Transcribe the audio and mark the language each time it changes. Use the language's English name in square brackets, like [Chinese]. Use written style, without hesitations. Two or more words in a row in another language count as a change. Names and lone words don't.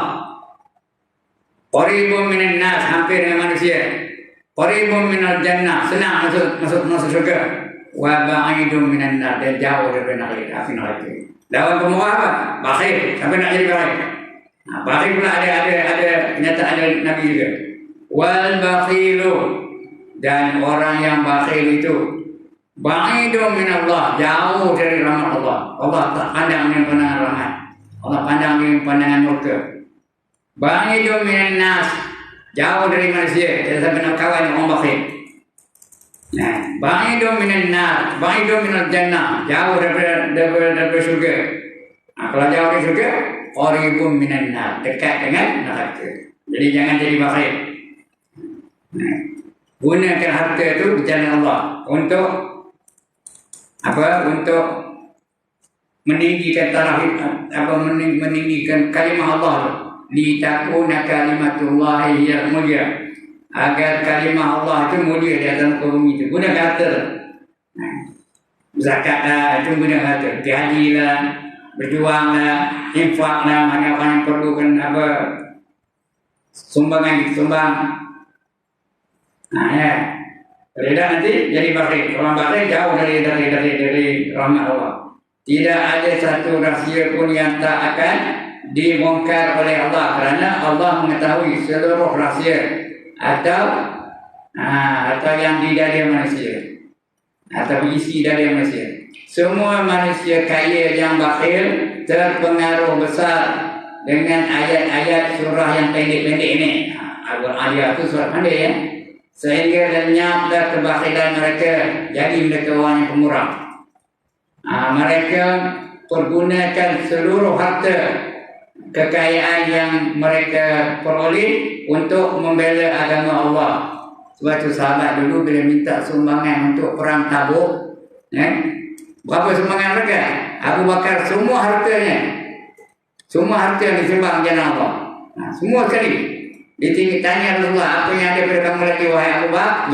[Arabic] قريب من الناس, [Malay] hampir dengan manusia. [Arabic] قريب من الجنة, [Malay] senang masuk syurga. [Arabic] وبعيد من النار, [Malay] dan jauh daripada neraka. Lawan pemurah apa? Bakhil, sampai nak jadi bakhil. Bakhil pula ada kenyataan dari Nabi juga. [Arabic] والبخيل, [Malay] dan orang yang bakhil itu [Arabic] بعيد من الله, [Malay] jauh dari rahmat Allah. Allah tak pandang dengan pandangan rahmat. Allah pandang dengan pandangan murka. [Arabic] بعيد من الناس, [Malay] jauh dari manusia. Tidak sampai nak kawan orang bakhil. [Arabic] بعيد من النار، بعيد من الجنة, [Malay] jauh daripada syurga. Kalau jauh dari syurga, [Arabic] قريب من النار, [Malay] dekat dengan neraka. Jadi jangan jadi bakhil. Gunakan harta itu di jalan Allah untuk apa? Untuk meninggikan meninggikan kalimah Allah. [Arabic] لتكون كلمة الله هي العليا. [Malay] Agar kalimah Allah itu mulia di atas bumi itu. Gunakan harta. Zakat lah, itu gunakan harta. Haji lah, berjuang lah, infak lah, mana orang yang perlukan apa sumbangan disumbang. Tidak nanti jadi bakhil. Orang bakhil jauh dari rahmat Allah. Tidak ada satu rahsia pun yang tak akan dibongkar oleh Allah, kerana Allah mengetahui seluruh rahsia atau yang di dada manusia, atau isi dada manusia. Semua manusia kaya yang bakhil terpengaruh besar dengan ayat-ayat surah yang pendek-pendek ini. Ayat itu surah pendek ya. Sehingga lenyaplah kebakhilan mereka, jadi mereka orang yang pemurah. Mereka pergunakan seluruh harta kekayaan yang mereka peroleh untuk membela agama Allah. Sebab tu sahabat dulu bila minta sumbangan untuk perang Tabuk, berapa sumbangan mereka? Abu Bakar semua hartanya, semua harta yang disumbang jalan Allah. Semua sekali. Ditanya Rasulullah, apa yang ada pada kamu lagi wahai Abu Bakar?